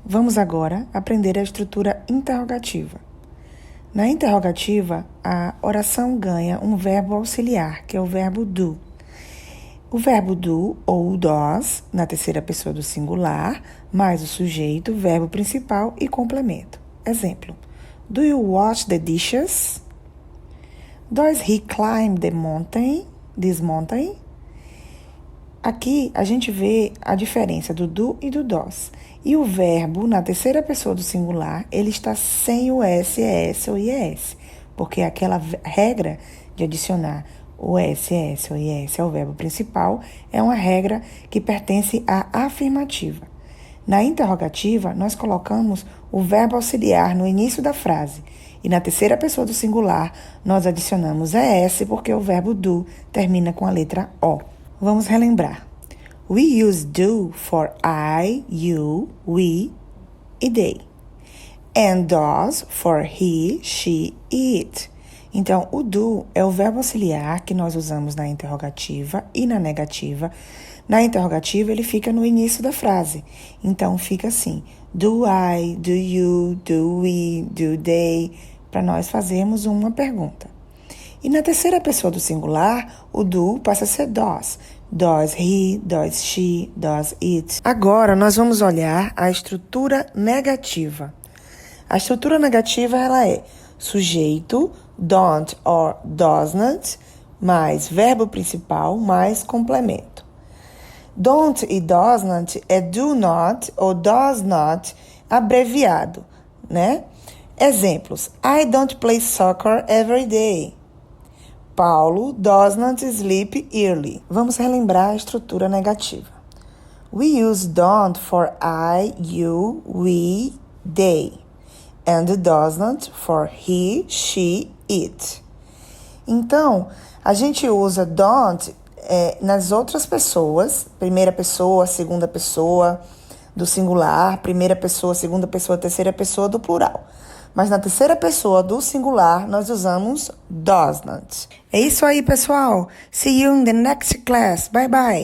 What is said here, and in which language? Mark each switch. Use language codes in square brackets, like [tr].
[pt] Vamos agora aprender a estrutura interrogativa. Na interrogativa, a oração ganha um verbo auxiliar, que é o verbo do. O verbo do ou does, na terceira pessoa do singular, mais o sujeito, verbo principal e complemento. Exemplo. [en] Do you wash the dishes? Does he climb this mountain? [pt] Aqui a gente vê a diferença do do e do does. E o verbo, na terceira pessoa do singular, ele está sem o S, ES ou IES. Porque aquela regra de adicionar o S, ES ou IES ao verbo principal é uma regra que pertence à afirmativa. Na interrogativa, nós colocamos o verbo auxiliar no início da frase. E na terceira pessoa do singular, nós adicionamos ES porque o verbo do termina com a letra O. Vamos relembrar. [en] We use do for I, you, we e they. And does for he, she e it. [pt] Então, o do é o verbo auxiliar que nós usamos na interrogativa e na negativa. Na interrogativa, ele fica no início da frase. Então, fica assim. [en] Do I, do you, do we, do they, [pt] para nós fazermos uma pergunta. E na terceira pessoa do singular, o do passa a ser does. [en] Does he, does she, does it. [pt] Agora, nós vamos olhar a estrutura negativa. A estrutura negativa, ela é sujeito, don't or does not, mais verbo principal, mais complemento. Don't e does not é do not ou does not abreviado, né? Exemplos. [en] I don't play soccer every day. Paulo does not sleep early. [pt] Vamos relembrar a estrutura negativa. [en] We use don't for I, you, we, they. And does not for he, she, it. [pt] Então, a gente usa don't nas outras pessoas, primeira pessoa, segunda pessoa do singular, primeira pessoa, segunda pessoa, terceira pessoa do plural. Mas na terceira pessoa do singular, nós usamos does not. É isso aí, pessoal. [en] See you in the next class. Bye, bye.